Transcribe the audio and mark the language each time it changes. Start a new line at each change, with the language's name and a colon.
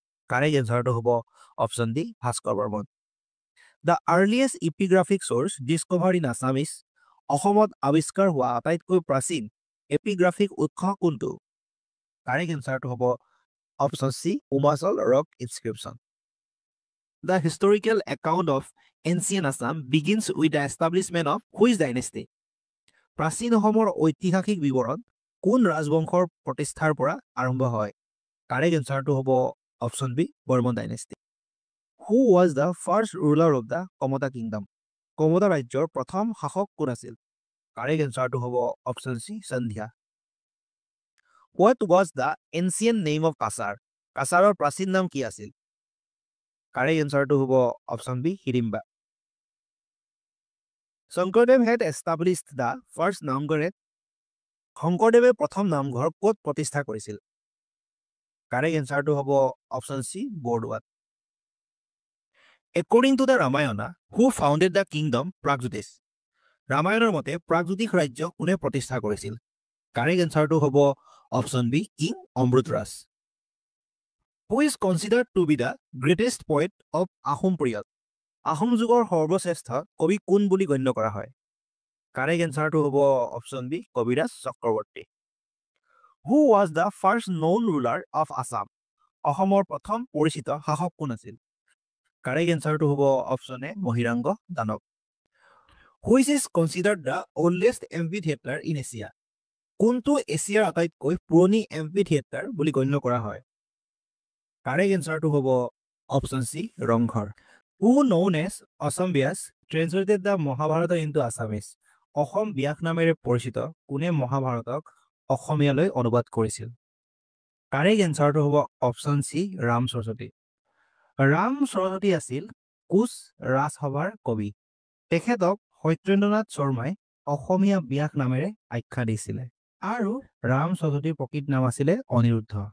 English: Correct এনচাৰটো হ'ব option D Bhaskar Varman. The earliest epigraphic source discovered in Assamese?
Assamese: অসমত আৱিষ্কাৰ হোৱা আটাইতকৈ প্ৰাচীন এপিগ্ৰাফিক উৎস কোনটো?
English: Correct এনচাৰটো হ'ব option C Umachal rock inscription. The historical account of ancient Assam begins with the establishment of which dynasty?
Assamese: প্ৰাচীন অসমৰ ঐতিহাসিক বিৱৰণ কোন ৰাজবংশৰ প্ৰতিষ্ঠাৰ পৰা আৰম্ভ হয়?
English: Correct এনসাৰটো হ'ব option B Varman dynasty. Who was the first ruler of the Kamata kingdom?
Assamese: কমতা ৰাজ্যৰ প্ৰথম শাসক কোন আছিল?
English: Correct এনসাৰটো হ'ব option C Sandhya. What was the ancient name of Cachar?
Assamese: কাছাৰৰ প্ৰাচীন নাম কি আছিল?
English: Correct এনসাৰটো হ'ব option B Hidimba.
Assamese: Sankardev
English: had established the first
Assamese: নামঘৰে শংকৰদেৱে প্ৰথম নামঘৰ ক'ত প্ৰতিষ্ঠা কৰিছিল?
English: Correct এনসাৰটো হ'ব option C বৰদোৱাত। According to the Ramayana, who founded the kingdom Pragjyotish?
Assamese: ৰামায়ণৰ মতে প্ৰাগজ্যোতিষ ৰাজ্য কোনে প্ৰতিষ্ঠা কৰিছিল?
English: Correct এনসাৰটো হ'ব option B king Amritraj. Who is considered to be the greatest poet of Ahom period?
Assamese: Ahom যুগৰ সৰ্বশ্ৰেষ্ঠ কবি কোন বুলি গণ্য কৰা হয়?
English: Correct এনসাৰটো হ'ব option B Kaviraj Chakravarti. Who was the first known ruler of Assam?
Assamese: অসমৰ প্ৰথম পৰিচিত শাসক কোন আছিল?
English: Correct এনসাৰটো হ'ব option A Mahiranga Danav. Which is considered the oldest amphitheater in Asia?
Assamese: কোনটো এছিয়াৰ আটাইতকৈ পুৰণি এম্পিথিয়েটাৰ বুলি গণ্য কৰা হয়?
English: Correct এনসাৰটো হ'ব option C Rangghar. Who known as Assam Vyas translated the Mahabharata into Assamese?
Assamese: Assam ব্যাস নামেৰে পৰিচিত কোনে মহাভাৰতক অসমীয়ালৈ অনুবাদ কৰিছিল?
English: Correct এনসাৰটো হ'ব option C Ram Saraswati.
Assamese: ৰাম সৰস্বতী আছিল কোচ ৰাজসভাৰ কবি। তেখেতক সত্যেন্দ্ৰনাথ শৰ্মাই অসমীয়া ব্যাস নামেৰে আখ্যা দিছিলে আৰু ৰাম সৰস্বতীৰ প্ৰকৃত নাম আছিলে অনিৰুদ্ধ।